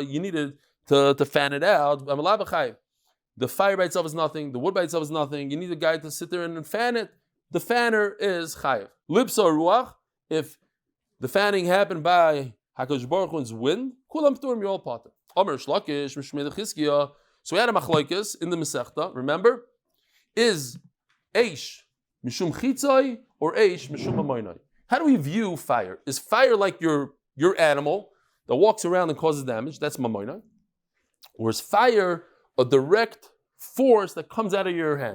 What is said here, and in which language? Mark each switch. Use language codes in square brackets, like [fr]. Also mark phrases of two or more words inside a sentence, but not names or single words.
[en] You needed to fan it out. The fire by itself is nothing. The wood by itself is nothing. You need a guy to sit there and fan it. The fanner is chayiv. [he] ליפסא רוח. [en] If the fanning happened by [he] הקדוש ברוך הוא [en] wind, [he] כולם פטורים, [en] you're all potter. [he] אמר ריש לקיש משמיה לחזקיה. [en] So we had a machlokes in the Masechta. Remember, is [he] אש משום חציו [en] or [he] אש משום ממונו? [en] How do we view fire? Is fire like your animal that walks around and causes damage? That's mamoinai. Or is fire a direct force that comes out of your hand?